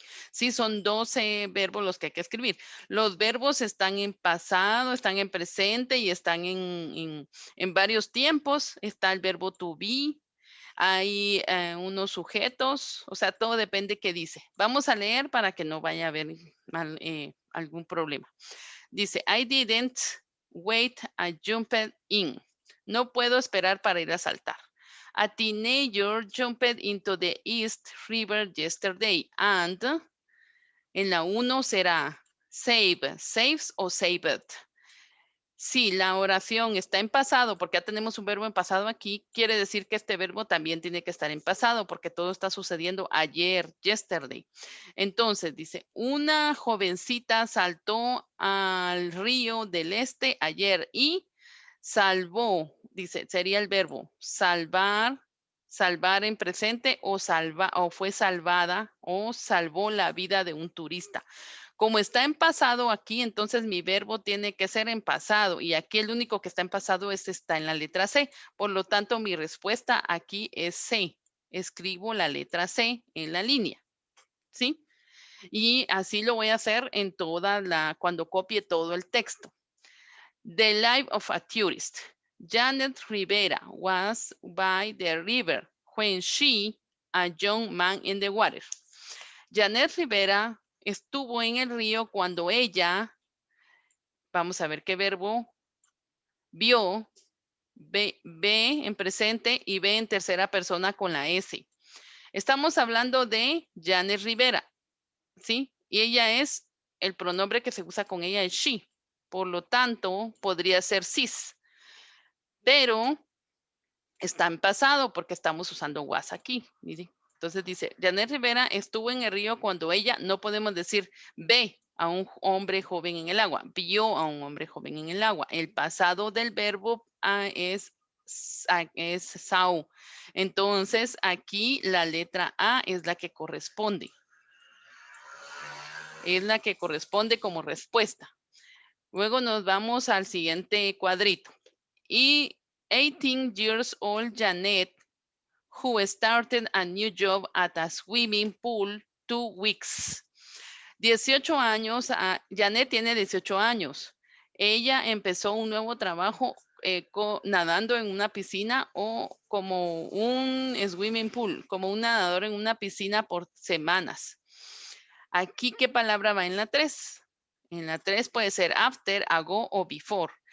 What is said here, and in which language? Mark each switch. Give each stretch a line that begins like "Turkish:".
Spanish: Sí, son 12 verbos los que hay que escribir. Los verbos están en pasado, están en presente y están en varios tiempos. Está el verbo to be, hay unos sujetos, o sea, todo depende qué dice. Vamos a leer para que no vaya a haber algún problema.
English: Dice, I didn't wait, I jumped in.
Spanish: No puedo esperar para ir a saltar.
English: A teenager jumped into the East River yesterday and
Spanish: en la 1 será
English: save, saves o saved.
Spanish: Si la oración está en pasado, porque ya tenemos un verbo en pasado aquí, quiere decir que este verbo también tiene que estar en pasado, porque todo está sucediendo ayer, yesterday. Entonces dice, una jovencita saltó al río del este ayer y salvó, dice, sería el verbo salvar, salvar en presente o fue salvada o salvó la vida de un turista. Como está en pasado aquí, entonces mi verbo tiene que ser en pasado y aquí el único que está en pasado está en la letra C. Por lo tanto, mi respuesta aquí es C. Escribo la letra C en la línea, ¿sí? Y así lo voy a hacer en cuando copie todo el texto.
English: The life of a tourist. Janet Rivera was by the river when she, a young man in the water.
Spanish: Janet Rivera estuvo en el río cuando ella, vamos a ver qué verbo, vio, ve en presente y ve en tercera persona con la S. Estamos hablando de Janet Rivera, ¿sí? Y ella es, el pronombre que se usa con ella es she. Por lo tanto, podría ser cis. Pero está en pasado porque estamos usando was aquí. Miren. Entonces dice, Janet Rivera estuvo en el río cuando ella, no podemos decir ve a un hombre joven en el agua, vio a un hombre joven en el agua. El pasado del verbo es saw. Entonces aquí la letra A es la que corresponde. Es la que corresponde como respuesta. Luego nos vamos al siguiente cuadrito.
English: Y 18 years old Janet, who started a new job at a swimming pool 2 weeks.
Spanish: 18 años, Janet tiene 18 años. Ella empezó un nuevo trabajo nadando en una piscina o como un swimming pool, como un nadador en una piscina por semanas. Aquí, ¿qué palabra va en la 3? En la 3 puede ser after, ago o before.